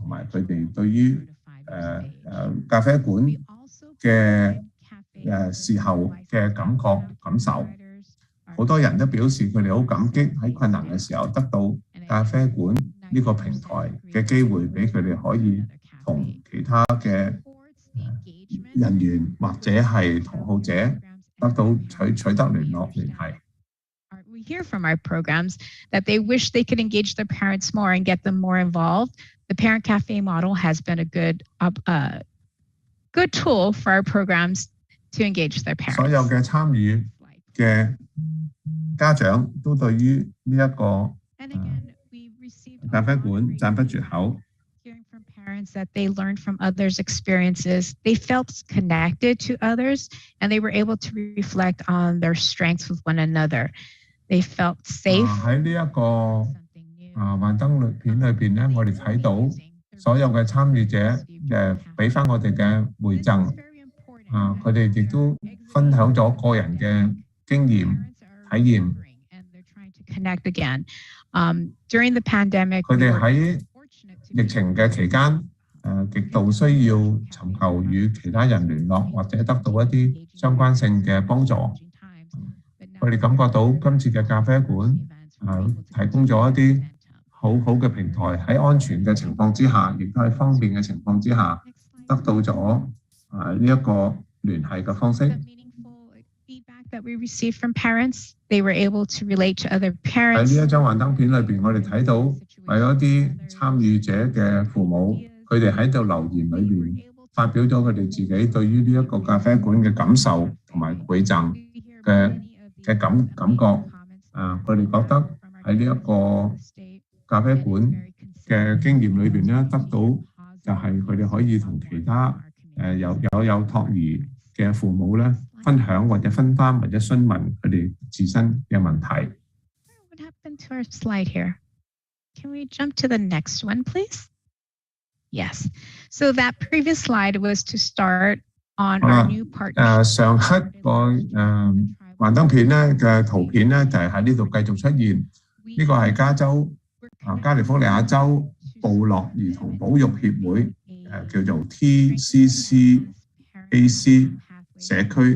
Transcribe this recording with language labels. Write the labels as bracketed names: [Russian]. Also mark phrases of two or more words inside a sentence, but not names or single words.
[Cantonese] 埋佢哋對於咖啡館嘅時候嘅感受，好多人都表示佢哋好感激喺困難嘅時候得到咖啡館呢個平台嘅機會，俾佢哋可以同其他嘅人員或者係同好者得到取得聯繫。 [English] We hear from our programs that they wish they could engage their parents more and get them more involved. The Parent Cafe model has been a good tool for our programs to engage their parents. [Cantonese] 所有嘅參與嘅家長都對於呢一個咖啡館讚不絕口。 [English] Hearing from parents that they learned from others' experiences, they felt connected to others, and they were able to reflect on their strengths with one another. They felt safe. [Cantonese] 喺呢一個幻燈片裏邊咧，我哋睇到所有嘅參與者俾翻我哋嘅回贈，佢哋亦都分享咗個人嘅經驗體驗。 [English] Connect again. During the pandemic, [Cantonese] 佢哋喺疫情嘅期間，極度需要尋求與其他人聯絡，或者得到一啲相關性嘅幫助。佢哋感覺到今次嘅咖啡館提供咗一啲好好嘅平台，喺安全嘅情況之下，亦都喺方便嘅情況之下，得到咗呢一個聯繫嘅方式。 [English] That we received from parents, they were able to relate to other parents. [Cantonese] 喺呢一張幻燈片裏邊，我哋睇到為咗啲參與者嘅父母，佢哋喺度留言裏邊發表咗佢哋自己對於呢一個咖啡館嘅感受同埋饋贈嘅感覺。佢哋覺得喺呢一個咖啡館嘅經驗裏邊咧，得到就係佢哋可以同其他有託兒嘅父母咧。分享或者分擔或者詢問佢哋自身嘅問題。 [English] What happened to our slide here? Can we jump to the next one, please? Yes. So that previous slide was to start on our new partnership. [Cantonese] 上一個幻燈片咧嘅圖片咧就係喺呢度繼續出現。呢個係加利福尼亞州部落兒童保育協會叫做 TCCAC 社區。